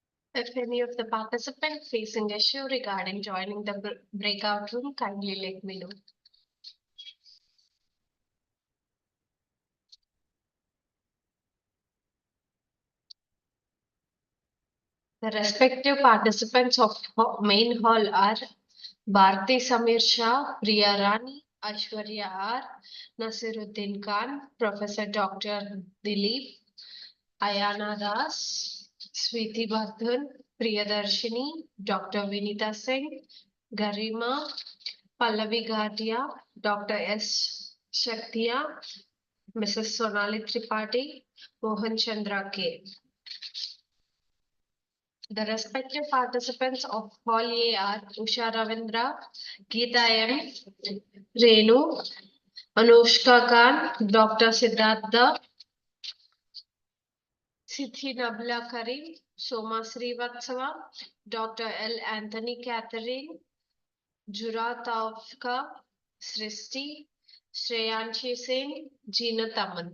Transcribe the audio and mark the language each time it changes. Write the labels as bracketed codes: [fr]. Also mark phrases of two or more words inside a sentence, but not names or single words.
[en] If any of the participants facing issue regarding joining the breakout room, kindly let me know. The respective participants of main hall are Bharti Samir Shah, Priya Rani, Aishwarya R, Nasiruddin Khan, Professor Dr. Dilip, Ayana Das, Sweeti Bardhan, Priyadarshini, Dr. Vinita Singh, Garima, Pallavi Ghatia, Dr. S. Shaktiya, Mrs. Sonali Tripathi, Mohan Chandra K. The respective participants of Hall A are Usha Ravindra, Geeta M, Renu, Anushka Khan, Dr. Siddhartha, Sithi Nabla Karim, Soma Srivatsava, Dr. L. Anthony Catherine, Jura Taufka, Sristi, Shreyanshi Singh, Jeena Taman.